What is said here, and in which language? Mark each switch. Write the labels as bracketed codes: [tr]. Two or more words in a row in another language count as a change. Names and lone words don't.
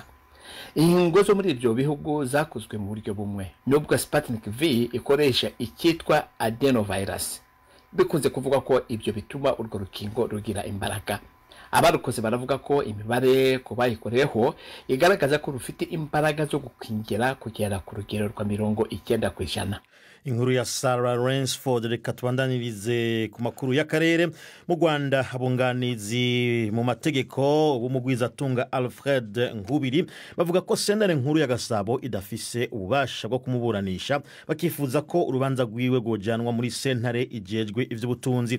[rw] Inkingo zo muri ibyo bihugu zakozwe mu buryo bumwe, nubwo Sputnik V ikoresha icyitwa adenovirus. Bikunze kuvuga ko ibyo bituma urwo rukingo rugira imbaraga. Abarukoze baravuga ko imibare ku bayikoreho igaragaza ko rufite imbaraga zo gukingira kugera ku rugero rwa 90%. Inkuru ya Sarah Rainsford reka tubandanirize ku makuru y'akarere. [rn] Mu Rwanda abunganizi mu mategeko b'umugwizatunga Alfred Nkubiri bavuga ko sentare nkuru ya Gasabo idafise ububasha bwo kumuburanisha, bakifuza ko urubanza rwiwe rwojanwa muri sentare ijejwe ivy'ubutunzi.